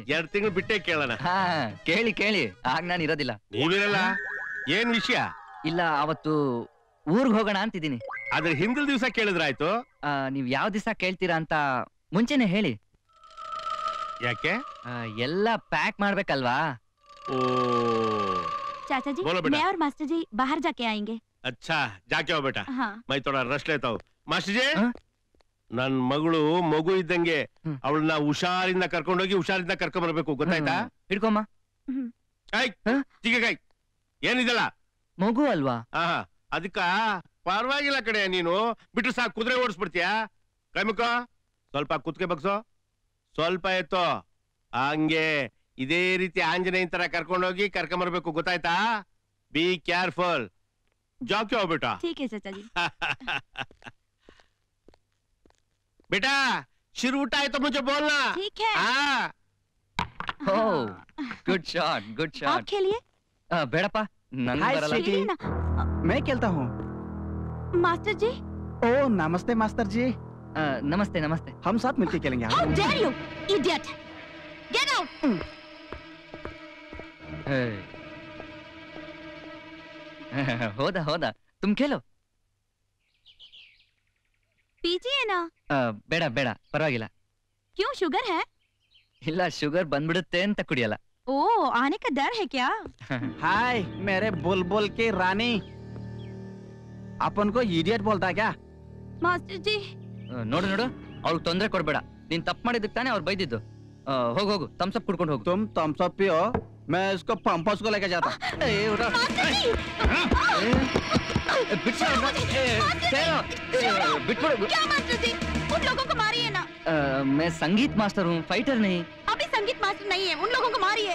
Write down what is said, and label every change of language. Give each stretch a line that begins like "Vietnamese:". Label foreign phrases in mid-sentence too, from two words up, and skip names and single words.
Kannada: 2 ತಿಂಗಳು ಬಿಟ್ಟೆ ಕೇಳೋಣ. ಕೇಳಿ ಆಗ ನಾನು ಇರೋದಿಲ್ಲ. ನೀವಿರಲ್ಲ, ಏನ್ ವಿಷಯ? ಇಲ್ಲ ಅವತ್ತು ಊರ್ಗ್ ಹೋಗೋಣ ಅಂತಿದ್ದೀನಿ. ಅದ್ರ ಹಿಂದಿನ ದಿವಸ ಕೇಳಿದ್ರಾಯ್ತು. ನೀವ್ ಯಾವ ದಿವಸ ಕೇಳ್ತೀರಾ ಅಂತ ಮುಂಚೆನೆ ಹೇಳಿ. ಯಾಕೆ? ಎಲ್ಲ ಪ್ಯಾಕ್ ಮಾಡ್ಬೇಕಲ್ವಾ.
Hindi: चाचा जी बोलो बेटा। मैं और मास्टर जी बाहर जाके आएंगे। अच्छा जाके हो बेटा। हाँ। मैं थोड़ा रेस्ट लेता हूँ।
Kannada: मास्टर जी ನನ್ ಮಗಳು ಮಗು ಇದ್ದಂಗೆ ಅವಳನ್ನ ಹುಷಾರಿಂದ ಕರ್ಕೊಂಡೋಗಿ ಹುಷಾರಿಂದ ಕರ್ಕೊಂಡ್ ಬರ್ಬೇಕು, ಗೊತ್ತಾಯ್ತಾ? ಹಿಡ್ಕೊಮ್ಮ. ಚಿಕ್ಕಕಾಯ್ ಏನಿದಲ್ಲ ಮಗು ಅಲ್ವಾ? ಅದಕ್ಕ ಪರವಾಗಿಲ್ಲ ಕಡೆ, ನೀನು ಬಿಟ್ಟು ಸಾಕು ಕುದುರೆ ಓಡಿಸ್ಬಿಡ್ತೀಯಾ? ಕೈಮುಖ ಸ್ವಲ್ಪ ಕುತ್ಕೆ ಬಗ್ಸೋ, ಸ್ವಲ್ಪ ಎತ್ತೋ, ಹಂಗೆ ಇದೇ ರೀತಿ ಆಂಜನೇಯನ್ ತರ ಕರ್ಕೊಂಡೋಗಿ ಕರ್ಕೊಂಬರ್ಬೇಕು, ಗೊತ್ತಾಯ್ತಾ?
English: be careful.
Hindi: ಜಾಕೆ हो बेटा। ठीक है चाचा जी। बेटा सिर उठाए तो मुझे बोलना। ठीक है।
English: Oh good shot, good
Hindi: आप
English: ಶಾಟ್.
Hindi: खेलिए।
Kannada: ಬೇಡಪ್ಪ ನನ್
Hindi: हाय
Kannada: ಬರಲ್ಲ.
Hindi: स्वीटी, मैं खेलता हूँ। मास्टर जी। ओ नमस्ते मास्टर जी। नमस्ते नमस्ते। हम साथ मिलके खेलेंगे।
English: How dare you, idiot! Get out!
Kannada: ಹೋದ ಹೋದ,
Hindi: तुम खेलो. पीजिए ना।
Kannada: ಬೇಡ ಬೇಡ ಪರವಾಗಿಲ್ಲ.
Hindi: क्यों, शुगर है?
Kannada: ಇಲ್ಲ ಶುಗರ್ ಬಂದ್ಬಿಡುತ್ತೆ ಅಂತ ಕುಡಿಯಲ್ಲ.
Hindi: ओ आने का डर है क्या? हाय मेरे बुलबुल की रानी, अपन को इडियट बोलता क्या? मास्टर जी।
Kannada: ನೋಡು ನೋಡು, ಅವ್ಳಿಗೆ ತೊಂದ್ರೆ ಕೊಡ್ಬೇಡ. ನೀನ್ ತಪ್ಪು ಮಾಡಿದ್ದಕ್ಕೆ ತಾನೇ ಅವ್ರು ಬೈದಿದ್ದು. ಹೋಗು ಹೋಗು, ಥಮ್ಸ್ ಅಪ್ ಕುಡ್ಕೊಂಡು ಹೋಗು.
Hindi: तुम थम्स अप पियो, मैं इसको पंपस को लेकर जाता। क्या मास्टर जी, उन लोगों को मारिए ना। मैं संगीत मास्टर हूँ, फाइटर नहीं। अभी संगीत मास्टर नहीं है, उन लोगों को मारिए।